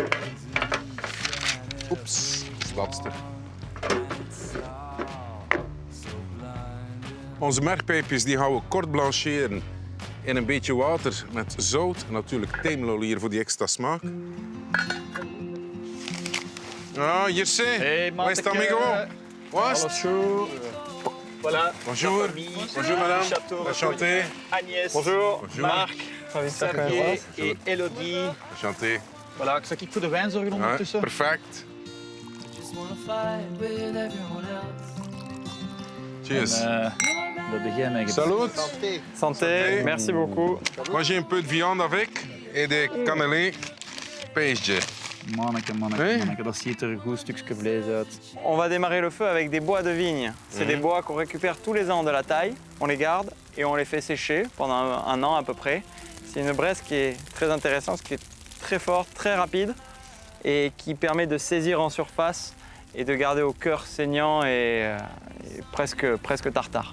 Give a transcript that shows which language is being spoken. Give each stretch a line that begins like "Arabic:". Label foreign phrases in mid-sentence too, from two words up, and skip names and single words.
Dutch: Oeps, dat is het laatste. Onze mergpijpjes die gaan we kort blancheren in een beetje water met zout en natuurlijk tijmlauwlier voor die extra smaak.
French: Ah, hier c'est. Hey, Où est amigo? What? Bonjour. Voilà. Bonjour. Bonjour madame. Château Enchanté. Agnès. Bonjour. Bonjour. Marc. Xavier et Elodie. Enchanté. Voilà,
Dutch: zal ik voor de wijn zorgen Ja, ondertussen? perfect. Cheers. We beginnen met
French: Salut. Santé. Santé. Merci beaucoup. Moi j'ai un peu de viande avec et des cannelés.
Dutch: Peesje. Manneke, Hey. manneke, dat ziet er een goed stukje vlees uit.
French: On va démarrer le feu avec des bois de vigne. C'est des bois qu'on récupère tous les ans de la taille. On les garde et on les fait sécher pendant un an à peu près. C'est une braise qui est très intéressante, qui est très forte, très rapide et qui permet de saisir en surface et de garder au cœur saignant et presque tartare.